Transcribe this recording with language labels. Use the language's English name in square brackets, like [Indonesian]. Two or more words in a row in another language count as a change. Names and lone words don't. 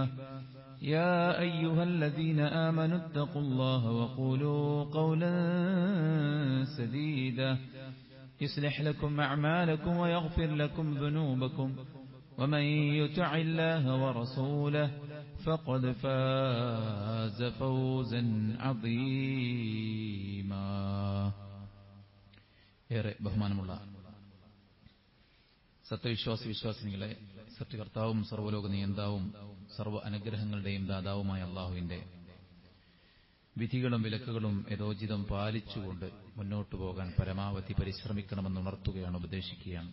[Arabic] يا أيها الذين آمنوا اتقوا الله وقولوا قولا سديدا يصلح لكم أعمالكم ويغفر لكم ذنوبكم ومن يطع الله ورسوله فقد فاز فوزا عظيما. [Malayalam] ഏറെ ബഹുമാനമുള്ള സത്യവിശ്വാസി വിശ്വാസിനികളെ, സൃഷ്ടികർത്താവും സർവ്വലോക നിയന്താവും സർവ്വ അനുഗ്രഹങ്ങളുടെയും ദാതാവുമായ അള്ളാഹുവിന്റെ വിധികളും വിലക്കുകളും യഥോചിതം പാലിച്ചുകൊണ്ട് മുന്നോട്ടു പോകാൻ പരമാവധി പരിശ്രമിക്കണമെന്ന് ഉണർത്തുകയാണ്, ഉപദേശിക്കുകയാണ്.